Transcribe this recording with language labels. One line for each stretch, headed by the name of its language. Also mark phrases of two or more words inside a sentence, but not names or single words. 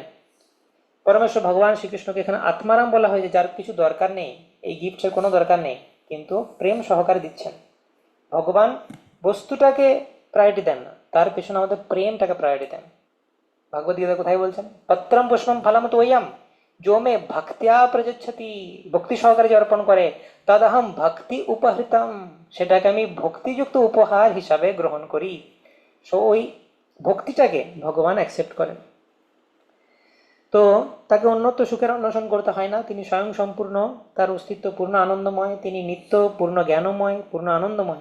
Bangla: পরমেশ্বর ভগবান শ্রীকৃষ্ণকে এখানে আত্মারাম বলা হয়েছে, যার কিছু দরকার নেই, এই গিফটের কোনো দরকার নেই, কিন্তু প্রেম সহকারে দিচ্ছেন। ভগবান বস্তুটাকে প্রায়োরিটি দেন না, তার পেছনে আমাদের প্রেমটাকে প্রায়োরিটি দেন। ভাগবত গীতা কোথায় বলছেন?
Sanskrit: পত্রম পুষ্পম ফলম তোয়ম जो मे भक्त्या प्रयच्छति,
Bangla: ভক্তি সহকারে যে অর্পণ করে,
Sanskrit: তদহম ভক্তি উপহৃতম,
Bangla: সেটাকে আমি ভক্তিযুক্ত উপহার হিসাবে গ্রহণ করি। সো ওই ভক্তিটাকে ভগবান অ্যাকসেপ্ট করেন। তো তাকে অন্যত্র সুখের অন্বেষণ করতে হয় না, তিনি স্বয়ং সম্পূর্ণ, তার অস্তিত্ব পূর্ণ আনন্দময়, তিনি নিত্য পূর্ণ জ্ঞানময়, পূর্ণ আনন্দময়।